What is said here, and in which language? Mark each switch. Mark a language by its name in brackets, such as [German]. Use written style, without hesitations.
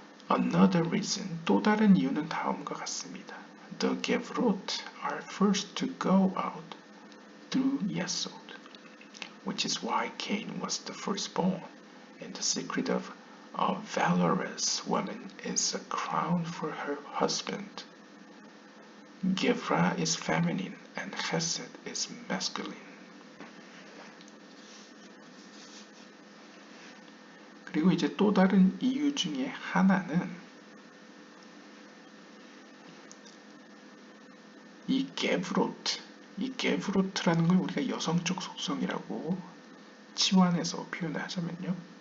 [English] Another reason, [Korean] 또 다른 이유는 다음과 같습니다. [English] The Gevrot are first to go out through Yesod, which is why Cain was the firstborn, and the secret of a valorous woman is a crown for her husband. Gevra is feminine and Chesed is masculine. [Korean] 그리고 이제 또 다른 이유 중에 하나는 이 게브로트라는 걸 우리가 여성적 속성이라고 치환해서 표현하자면요.